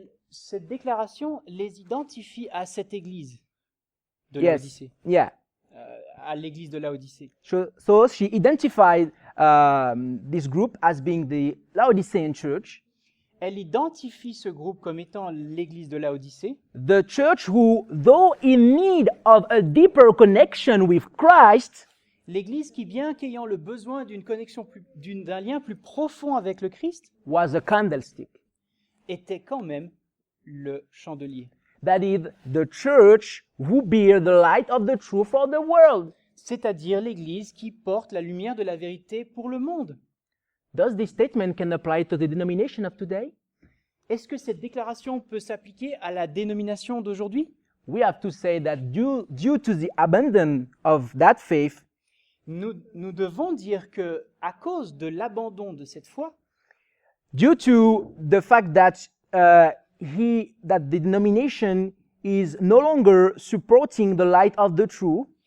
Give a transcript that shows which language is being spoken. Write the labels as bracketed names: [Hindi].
[French] Cette déclaration les identifie à cette église de [English] Yes. [French] Laodicée, [English] Yeah. [French] à l'église de Laodicée. [English] So she identified this group as being the Laodicean church, [French] Elle identifie ce groupe comme étant l'église de Laodicée, [English] the church who, though in need of a deeper connection with Christ, [French] l'église qui, bien qu'ayant le besoin d'une connexion d'un lien plus profond avec le Christ, [English] was a candlestick. [French] était quand même le chandelier. [English] That is, the church who bear the light of the truth for the world. [French] C'est-à-dire l'église qui porte la lumière de la vérité pour le monde. [English] Does this statement can apply to the denomination of today? [French] Est-ce que cette déclaration peut s'appliquer à la dénomination d'aujourd'hui? [English] We have to say that due to the abandon of that faith, [French] Nous devons dire que, à cause de l'abandon de cette foi, [English] due to the fact that the denomination is no longer supporting the light of the truth,